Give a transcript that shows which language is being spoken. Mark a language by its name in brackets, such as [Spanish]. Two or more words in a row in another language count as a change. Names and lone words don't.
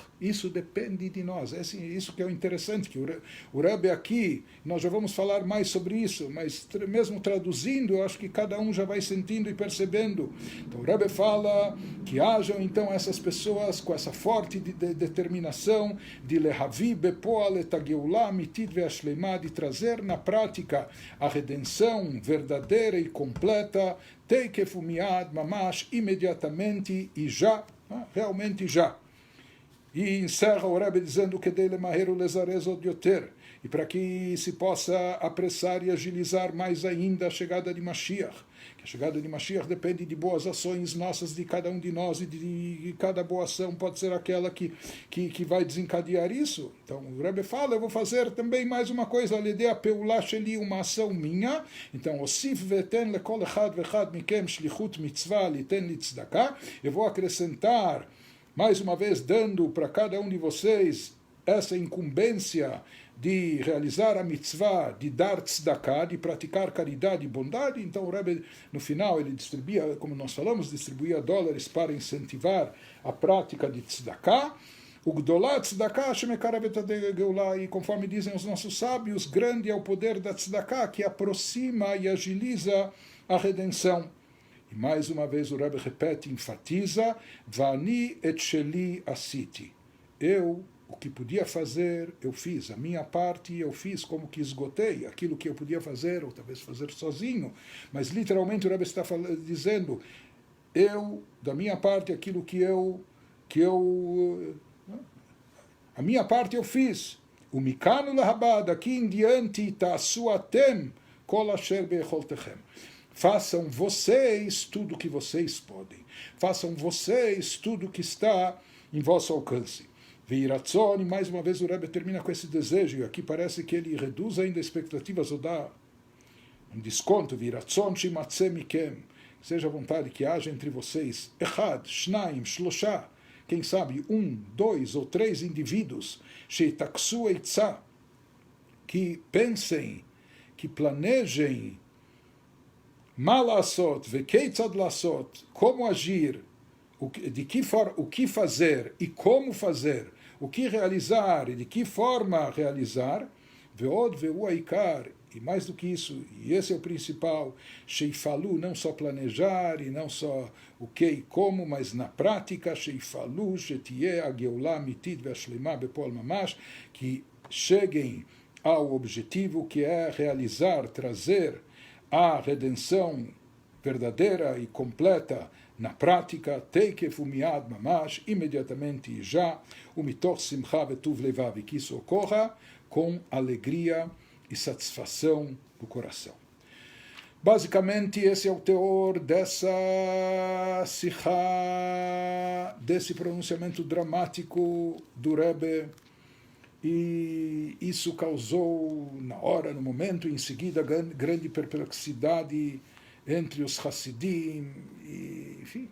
[Portuguese] Isso depende de nós. Isso que é o interessante, que o Rebbe aqui, nós já vamos falar mais sobre isso, mas mesmo traduzindo, eu acho que cada um já vai sentindo e percebendo. Então o Rebbe fala que hajam então essas pessoas com essa forte determinação de [Hebrew] להביא בפועל את הגאולה האמיתית והשלמה, [Portuguese] de trazer na prática a redenção verdadeira e completa, [Hebrew] תיכף ומיד ממש, [Portuguese] imediatamente e já, realmente já. E encerra o Rebbe dizendo que [Hebrew] כדי מהרו לזרז עוד יותר, [Portuguese] e para que se possa apressar e agilizar mais ainda a chegada de Mashiach. Que a chegada de Mashiach depende de boas ações nossas, de cada um de nós, e de cada boa ação pode ser aquela que vai desencadear isso. Então o Rebbe fala, eu vou fazer também mais uma coisa, [Hebrew] לידע פעולה שלי, [Portuguese] uma ação minha. Então, [Hebrew] אוסיף ואתן לכל אחד ואחד מכם שליחות מצווה ליתן לצדקה, [Portuguese] eu vou acrescentar, mais uma vez, dando para cada um de vocês essa incumbência de realizar a mitzvah, de dar tzedakah, de praticar caridade e bondade. Então o Rebbe, no final, ele distribuía, como nós falamos, distribuía dólares para incentivar a prática de tzedakah. [Hebrew] O גדולה צדקה שמקרבת הגאולה, [Portuguese] e conforme dizem os nossos sábios, grande é o poder da tzedakah, que aproxima e agiliza a redenção. E mais uma vez o Rebbe repete, enfatiza, [Hebrew] ואני את שלי עשיתי. [Portuguese] O que podia fazer, eu fiz. A minha parte eu fiz, como que esgotei aquilo que eu podia fazer, ou talvez fazer sozinho. Mas literalmente o Rebbe está dizendo, da minha parte, aquilo a minha parte eu fiz. [Hebrew] O ומכאן ולהבא, [Portuguese] daqui em diante, [Hebrew] תעשו אתם כל אשר ביכולתכם. [Portuguese] Façam vocês tudo o que vocês podem. Façam vocês tudo o que está em vosso alcance. Veiratzon, e mais uma vez o Rebbe termina com esse desejo, e aqui parece que ele reduz ainda expectativas, ou dá um desconto. [Hebrew] ויהי רצון שימצא מכם, [Portuguese] seja a vontade que haja entre vocês, [Hebrew] אחד, שניים, שלושה, [Portuguese] quem sabe 1, 2 ou 3 indivíduos, [Hebrew] שיטכסו עצה, [Portuguese] que pensem, que planejem, [Hebrew] מה לעשות, וכיצד [Portuguese] lasot, como agir, o que fazer e como fazer, o que realizar e de que forma realizar, [Hebrew] ועוד והוא העיקר, [Portuguese] e mais do que isso, e esse é o principal, sheifalu, não só planejar e não só o que e como, mas na prática, [Hebrew] שיפעלו, שתהיה הגאולה האמיתית והשלמה בפועל ממש, [Portuguese] que cheguem ao objetivo que é realizar, trazer a redenção verdadeira e completa na prática, [Hebrew] תיכף ומיד ממש, [Portuguese] imediatamente e já, [Hebrew] ומתוך שמחה וטוב לבב, [Portuguese] que isso ocorra com alegria e satisfação do coração. Basicamente, esse é o teor dessa sikha, desse pronunciamento dramático do Rebbe, e isso causou, na hora, no momento, em seguida, grande perplexidade entre os Hassidim, e, enfim.